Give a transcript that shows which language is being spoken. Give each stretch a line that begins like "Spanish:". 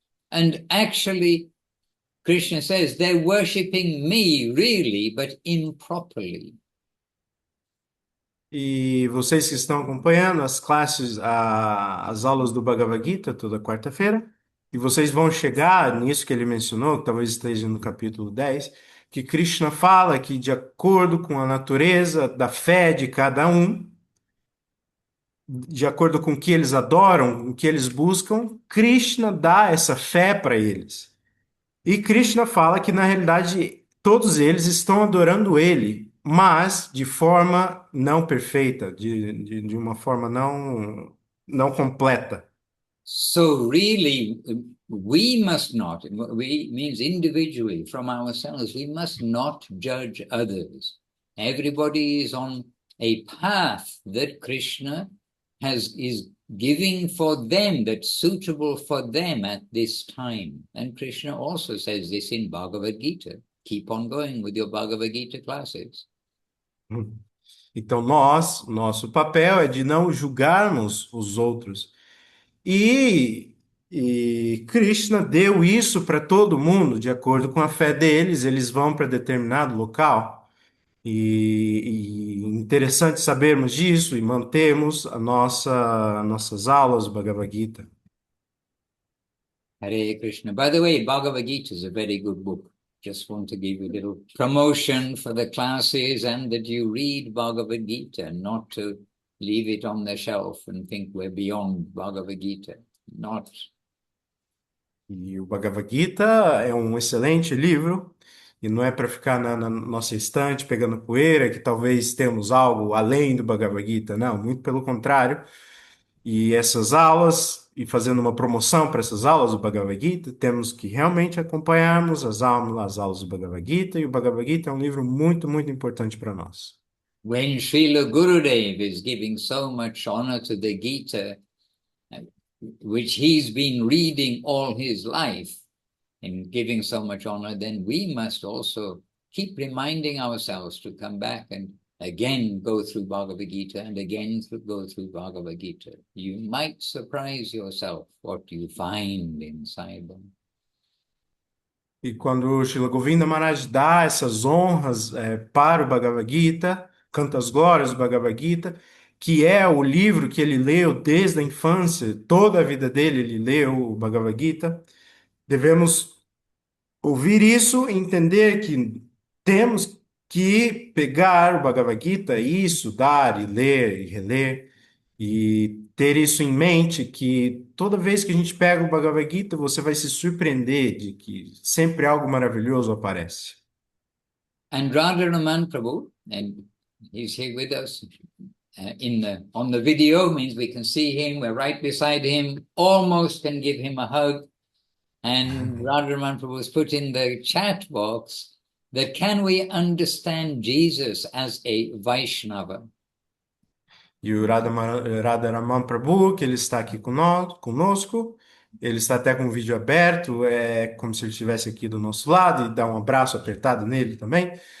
English: And actually, Krishna says they're worshipping me really, but improperly.
Portuguese: E vocês que estão acompanhando as classes, as aulas do Bhagavad Gita toda quarta-feira, e vocês vão chegar nisso que ele mencionou, que talvez esteja no capítulo 10, que Krishna fala que de acordo com a natureza da fé de cada um, de acordo com o que eles adoram, o que eles buscam, Krishna dá essa fé para eles. E Krishna fala que, na realidade, todos eles estão adorando ele, mas de forma não perfeita, de uma forma não completa.
English: So really, we must not, we means individually from ourselves, we must not judge others. Everybody is on a path that Krishna is giving for them, that's suitable for them at this time. And Krishna also says this in Bhagavad Gita. Keep on going with your Bhagavad Gita classes.
Portuguese: Então, nosso papel é de não julgarmos os outros. E Krishna deu isso para todo mundo, de acordo com a fé deles, eles vão para determinado local. E interessante sabermos disso e mantermos nossas aulas do Bhagavad Gita. Hare Krishna.
English: By the way, Bhagavad Gita is a very good book. Just want to give you a little promotion for the classes and that you read Bhagavad Gita, not to leave it on the shelf and think we're beyond Bhagavad Gita. Not.
Portuguese: E o Bhagavad Gita é um excelente livro, e não é para ficar na nossa estante pegando poeira, que talvez temos algo além do Bhagavad Gita, não, muito pelo contrário. E essas aulas, e fazendo uma promoção para essas aulas do Bhagavad Gita, temos que realmente acompanharmos as aulas do Bhagavad Gita, e o Bhagavad Gita é um livro muito, muito importante para nós.
English: When Srila Gurudev is giving so much honor to the Gita, which he's been reading all his life, and giving so much honor, then we must also keep reminding ourselves to come back and again go through Bhagavad Gita and again go through Bhagavad Gita. You might surprise yourself what you find inside them.
Portuguese: E quando o Srila Govinda Maharaj dá essas honras para o Bhagavad Gita, canta as glórias do Bhagavad Gita, que é o livro que ele leu desde a infância, toda a vida dele ele leu o Bhagavad Gita, devemos ouvir isso e entender que temos que pegar o Bhagavad Gita e estudar, e ler, e reler, e ter isso em mente, que toda vez que a gente pega o Bhagavad Gita, você vai se surpreender de que sempre algo maravilhoso aparece.
English: And Radharaman Prabhu, and he's here with us on the video, means we can see him, we're right beside him, almost can give him a hug. And Radharaman Prabhu has put in the chat box that can we understand Jesus as a Vaishnava?
Portuguese: E o Radharaman Prabhu, que ele está aqui conosco, ele está até com o vídeo aberto, é como se ele estivesse aqui do nosso lado, e dá um abraço apertado nele também.